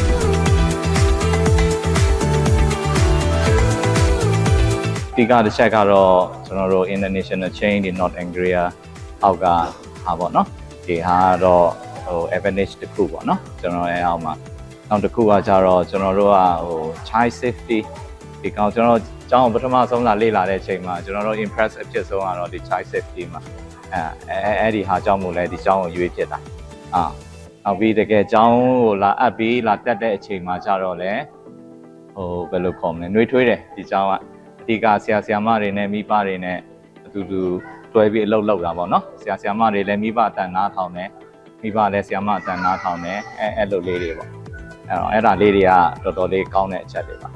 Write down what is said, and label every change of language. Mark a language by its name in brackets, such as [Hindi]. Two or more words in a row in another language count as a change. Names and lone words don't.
[Burmese] ဒီကတစ်ချက်ကတော့ကျွန်တော်တို့ [English] international chain [Burmese] ဒီ North Anglia အောက်ကဟာပေါ့နော်ဒီဟာကတော့ဟို advantage တစ်ခုပေါ့နော်ကျွန်တော်ရဲ့အောက်မှာနောက်တစ်ခုကကြတော့ကျွန်တော်တို့က ဟို [English] child safety [Burmese] ဒီကောင်ကျွန်တော်ကျောင်းပထမဆုံးလာလေ့လာတဲ့အချိန်မှာကျွန်တော်တို့ impress အဖြစ်ဆုံးကတော့ဒီ [English] child safety [Burmese] မှာအဲ့ဒီဟာ ကြောင့်မို့လဲဒီကျောင်းကိုရွေးဖြစ်တာနောက်ပြီးတကယ်ကျောင်းကိုလာအပ်ပြီးလာတက်တဲ့အချိန်မှာကြတော့လဲဟိုဘယ်လိုခေါ်မလဲနှွေးထွေးတယ်ဒီကျောင်းကအဓိကဆရာမတွေနဲ့မိဘတွေနဲ့အတူတူတွဲပြီးအလုပ်လုပ်တာပေါ့နော်ဆရာမတွေလည်းမိဘအတန်နားထောင်တယ်မိဘလည်းဆရာမအတန်နားထောင်တယ်အဲ့လိုလေးတွေပေါ့အဲ့ဒါလေးတွေကတော်တော်လေးကောင်းတဲ့အချက်တွေပါ